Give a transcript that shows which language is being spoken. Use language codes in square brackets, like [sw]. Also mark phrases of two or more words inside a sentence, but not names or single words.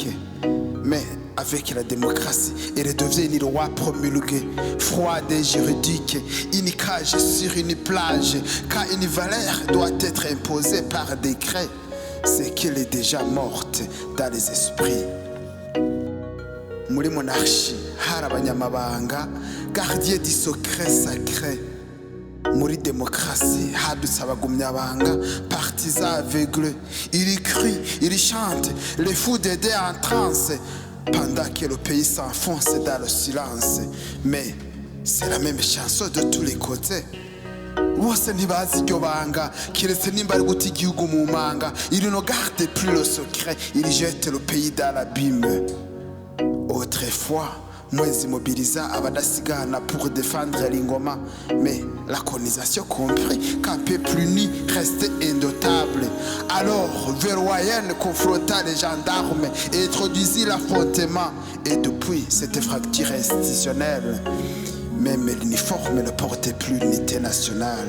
[fr] Mais avec la démocratie, elle est devenue une loi promulguée, froide et juridique, une cage sur une plage, car une valeur doit être imposée par décret. C'est qu'elle est déjà morte dans les esprits. [rn] Muri monarchie, hari abanyamabanga, [fr] gardien du secret sacré. [rn] Muri démocratie, hadutse abagumyabanga, [fr] partisans aveugles. Il crie, il chante, les fous d'aider en transe, pendant que le pays s'enfonce dans le silence. Mais c'est la même chanson de tous les côtés. [rn] Bose ntibazi iryo banga, kiretse nimba ari guta igihugu mu manga. [fr] Il ne garde plus le secret, il jette le pays dans l'abîme. Autrefois, Mwezi mobilisa abadasigana pour défendre l'ingoma. Mais la colonisation comprit qu'un peuple uni restait indotable. Alors, Verroyenne confronta les gendarmes et introduisit l'affrontement. Et depuis cette fracture institutionnelle, même l'uniforme ne portait plus l'unité nationale.